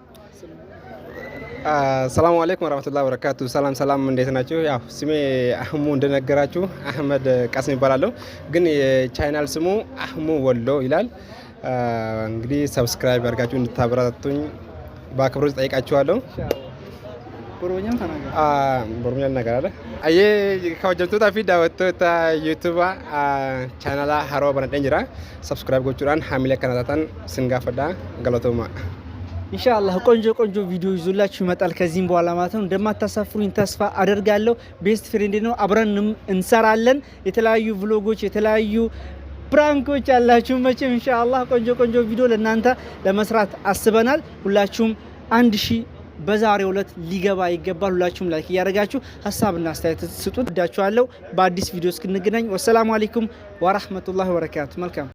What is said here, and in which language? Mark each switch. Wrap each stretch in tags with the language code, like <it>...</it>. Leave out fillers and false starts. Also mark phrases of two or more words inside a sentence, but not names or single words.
<ar>السلام عليكم ورحمة الله وبركاته።</ar> <am>ሰላም እንዴት ናችሁ? ያው ስሜ አህሙ እንደነገራችሁ አህመድ ቃሲም ይባላለሁ። ግን የቻናል ስሙ አህሙ ወሎ ይላል። እንግዲህ ሰብስክራይብ አድርጋችሁ እንድታበረታቱኝ በአክብሮት ጠይቃችኋለሁ።</am> <om>Boromiyaan nagaraadha. Ayyee kabajamtoota fi daawwattoota yuutuuba chaanala haroo banadheen jira. Sabskiraayib gochuudhaan haamilee kana taatan sin gaafadha. Galatooma.</om> <am>ኢንሻአላህ ቆንጆ ቆንጆ ቪዲዮ ይዞላችሁ ይመጣል ከዚህም በኋላ ማለት ነው። እንደማታሳፍሩኝ ተስፋ አደርጋለሁ።</am> <en>best friend</en> <am>ነው። አብረን እንሰራለን። የተለያዩ ቭሎጎች የተለያዩ ፕራንኮች አላችሁ መቼም ኢንሻአላህ ቆንጆ ቆንጆ ቪዲዮ ለእናንተ ለመስራት አስበናል። ሁላችሁም 1000 በዛሬው ዕለት ሊገባ ይገባል። ሁላችሁም ላይክ እያደረጋችሁ ሀሳብና አስተያየት ስጡት። ወዳችኋለሁ። በአዲስ ቪዲዮ እስክንገናኝ</am> <ar>والسلام عليكم ورحمة الله وبركاته።</ar> <am>መልካም</am>